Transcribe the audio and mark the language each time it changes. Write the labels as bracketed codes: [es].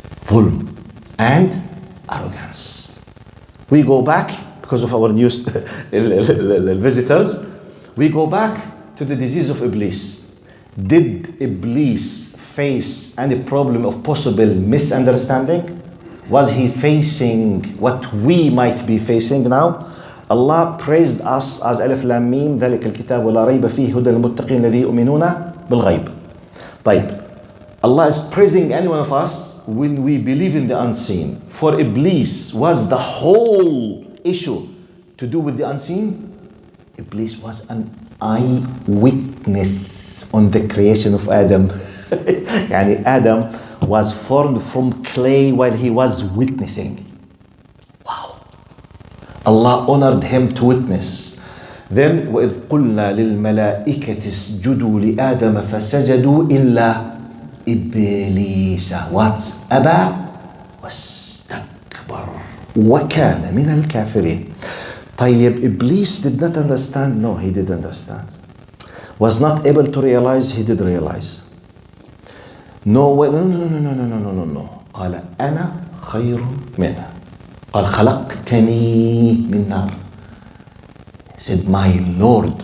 [ar] ظلم [en] and arrogance. We go back, because of our news visitors, we go back to the disease of Iblis. Did Iblis face any problem of possible misunderstanding? Was he facing what we might be facing now? Allah praised us as [ar] Alif Lam Mim ذلك الكتاب ولا ريب فيه هدى للمتقين الذين يؤمنون بالغيب. طيب, [en] Allah is praising any one of us when we believe in the unseen. For Iblis, was the whole issue to do with the unseen? Iblis was an eyewitness on the creation of Adam. Yani Adam was formed from clay while he was witnessing. Wow. Allah honored him to witness. Then [ar] وَإِذْ قُلْنَا لِلْمَلَائِكَةِ اسْجُدُوا لِآدَمَ فَسَجَدُوا إِلَّا إبليس [en] what? [ar] أبى واستكبر وكان من الكافرين. طيب, [en] Iblis did not understand? No, he did understand. Was not able to realize? He did realize. No, no. [ar] قال أنا خير منه. قال خلقتني من نار. [en] He said, my Lord.